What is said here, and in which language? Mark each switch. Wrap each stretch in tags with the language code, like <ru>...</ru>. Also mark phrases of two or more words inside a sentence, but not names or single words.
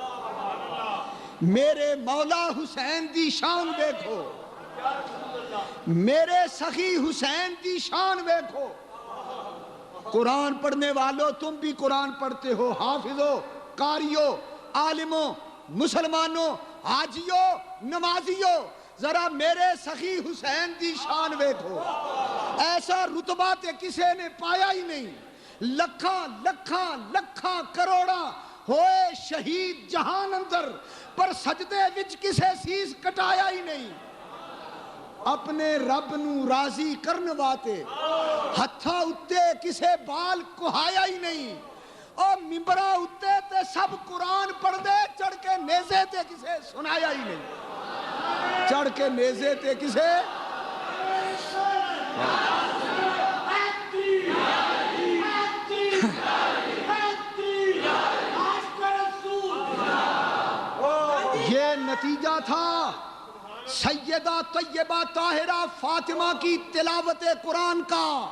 <pa>میرے مولا حسین دی شان دیکھو, میرے سخی حسین دی شان دیکھو.</pa> <ur>قرآن پڑھنے والوں تم بھی قرآن پڑھتے ہو, حافظوں, قاریوں, عالموں, مسلمانوں, حاجیوں, نمازیوں,</ur> <pa>ذرا میرے سخی حسین دی شان ویکھو. ایسا رتبہ تے کسے نے پایا ہی نہیں. لکھاں لکھاں لکھاں کروڑاں ہوئے شہید جہان اندر, پر سجدے وچ کسے سیس کٹایا ہی نہیں. اپنے رب نو راضی کرن واتے ہتھاں اتے کسے بال کہایا ہی نہیں. او ممبراں اتے تے سب قرآن پڑھ دے, چڑھ کے نیزے تے کسے سنایا ہی نہیں. چڑھ کے نیزے تے کسے</pa> <ur>یہ نتیجہ تھا سیدہ طیبہ طاہرہ فاطمہ کی تلاوت قرآن کا.</ur>